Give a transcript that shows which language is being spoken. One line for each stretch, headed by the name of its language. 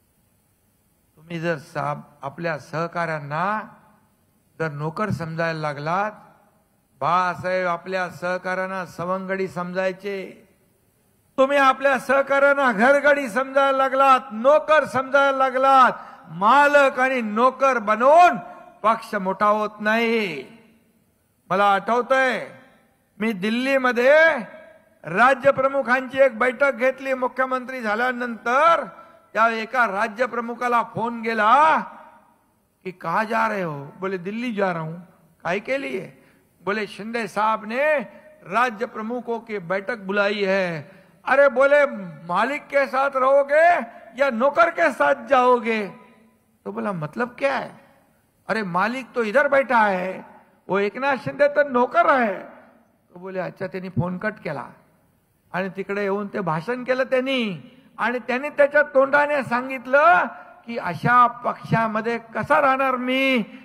Marathi: तुम्ही जर आपल्या सहकाऱ्यांना जर नोकर समजायला लागलात, बाळासाहेब आपल्या सहकाऱ्यांना सवंगडी समजायचे, तुम्ही आपल्या सहकाऱ्यांना घरगडी समजायला लागलात, नोकर समजायला लागलात, मालक आणि नोकर बनवून पक्ष मोठा होत नाही. मला आठवतंय मी दिल्लीमध्ये राज्य प्रमुखांची एक बैठक घेतली मुख्यमंत्री झाल्यानंतर. त्या एका राज्य प्रमुखाला फोन गेला
Hindi: कि कहाँ जा रहे हो? बोले दिल्ली जा रहा हूं। काहे के लिए? बोले शिंदे साहब ने राज्य प्रमुखों की बैठक बुलाई है। अरे बोले मालिक के साथ रहोगे या नौकर के साथ जाओगे? तो बोला मतलब क्या है? अरे मालिक तो इधर बैठा है, वो एकनाथ शिंदे
Marathi: तर नोकर आहे.
Hindi: तो बोले अच्छा.
Marathi: त्यांनी फोन कट केला आणि तिकडे येऊन ते भाषण केलं त्यांनी, आणि त्यांनी त्याच्या तोंडाने सांगितलं की अशा पक्षामध्ये कसा राहणार मी?